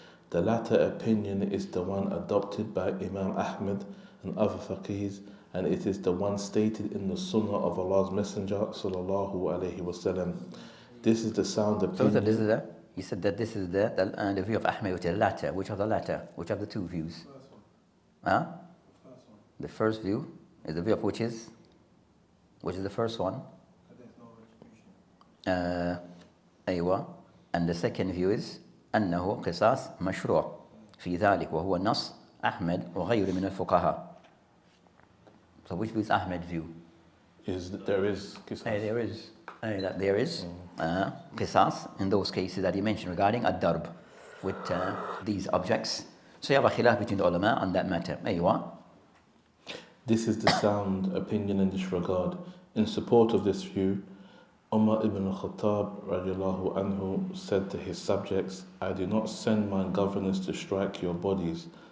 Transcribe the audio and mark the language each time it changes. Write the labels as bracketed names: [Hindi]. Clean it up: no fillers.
[English] The latter opinion is the one adopted by Imam Ahmad and other faqihs, and it is the one stated in the Sunnah of Allah's Messenger sallallahu alaihi wasallam. This is the sound opinion. So this is you said that this is the view of Ahmed, which is the latter. Which of the latter? Which of the two views? Huh? The first view is the view of which is the first one? [Arabic] أيوة. [English] And the second view is [Arabic] أنه قصاص مشروع في ذلك وهو النص أحمد وغيره من الفقهاء. [English] So which view is Ahmed's view? Is that there is qisas? That there is qisas in those cases that he mentioned regarding ad-darb with these objects. So you have a khilaf between the ulama on that matter. [Arabic] أيوة. [English] This is the sound opinion in this regard. In support of this view, Omar ibn al-Khattab radiallahu anhu said to his subjects, I do not send my governors to strike your bodies.